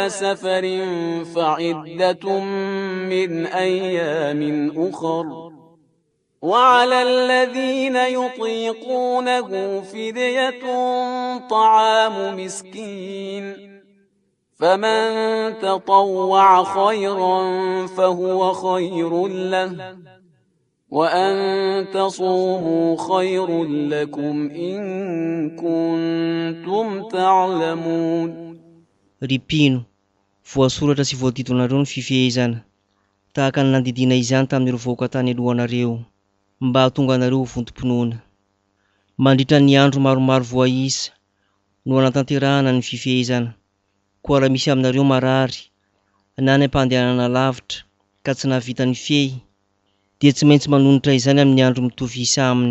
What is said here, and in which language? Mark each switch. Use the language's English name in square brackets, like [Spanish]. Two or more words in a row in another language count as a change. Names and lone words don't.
[Arabic] سفر فعدة من أيام أخر وعلى الذين يطيقونه فدية طعام مسكين فمن تطوع خيرا فهو خير له وأن تصوموا خير لكم إن كنتم تعلمون. [Malagasy] Ripino, voasoratra sy voadidy ho anareo ny fifehezana, tahaka ny nandidina izany tamin'ireo vahoaka tany alohanareo, mba hahatonga anareo vontom-pinoana. Mandritra ny andro maromaro voaisa no hanatanterahana ny fifehezana, koa raha misy aminareo marary na ny ampandehanana lavitra ka tsy nahavita ny fiehy dia tsy maintsy manonotra izany amin'ny andro mitovy isa aminy.